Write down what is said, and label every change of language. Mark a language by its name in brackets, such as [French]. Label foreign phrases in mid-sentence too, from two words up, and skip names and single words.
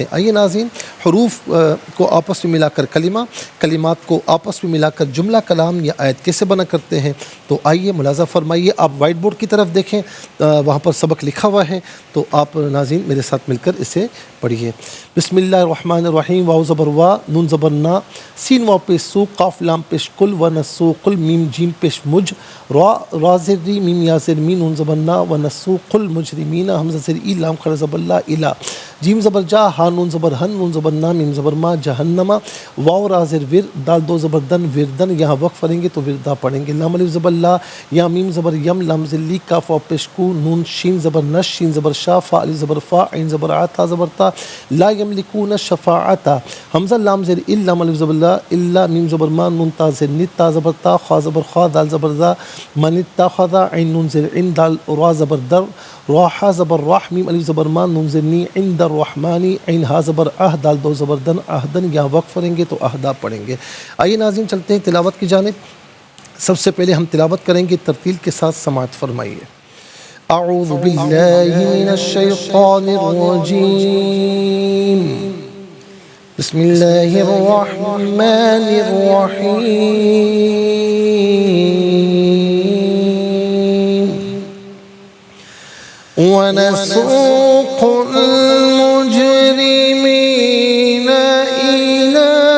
[Urdu] آئیے ناظرین حروف کو آپس میں ملا کر کلمہ، کلمات کو آپس میں ملا کر جملہ کلام یا آیت کیسے بنا کرتے ہیں، تو آئیے ملاحظہ فرمائیے۔ آپ وائٹ بورڈ کی طرف دیکھیں، وہاں پر سبق لکھا ہوا ہے، تو آپ ناظرین میرے ساتھ مل کر اسے پڑھیے۔ [Arabic] بسم اللہ الرحمن الرحیم۔ [Urdu] واو زبر وا، نون زبر نا، سین واو پیش سو، قاف لام پیش کل، [Arabic] و نسوق، [Urdu] میم جیم پیش مج، را زر ری، میم یا زر می، نون زبر نا، [Arabic] و نسوق المجرمین، [Urdu] حمزہ زر ای، لام کھڑا زبر لا، الا، جیم زبر جا، ہا نون زبر ہن، نون زبر نا، میم زبر ما، جہنما، واو را زر ور، دال 2 زبر دن، وردن، یہاں وقف پڑھیں گے تو وردا پڑھیں گے۔ لام الف زبر لا، یا میم زبر یم، لام زر لی، کاف واو پیش کو، نون شین زبر نش، شین زبر شا، فا الف زبر فا، عین زبر آ، تا زبر تا، [Arabic] لا یملکون الشفاعۃ، [Urdu] حمزہ لام زر ال، لام الف زبر لا، الا، میم زبر ما، نون تا زر نی، تا زبر تا، خا زبر خا، دال زبر دا، [Arabic] من اتخذ، [Urdu] عین نون زر عین، دال را زبر در، را حا زبر راح، میم الف زبر ما، نون زر نی، [Arabic] عند الرحمن، [Urdu] عین ہا زبر اہ، دال 2 زبر دن، اہدن، یہاں وقف پڑھیں گے تو اہدا پڑھیں گے۔ آئیے ناظرین چلتے ہیں تلاوت کی جانب۔ سب سے پہلے ہم تلاوت کریں گے، ترتیل کے ساتھ سماعت فرمائیے۔ [Arabic] اعوذ باللہ من الشیطان الرجیم، بسم اللہ الرحمن الرحیم، ونسوق المجرمین إلى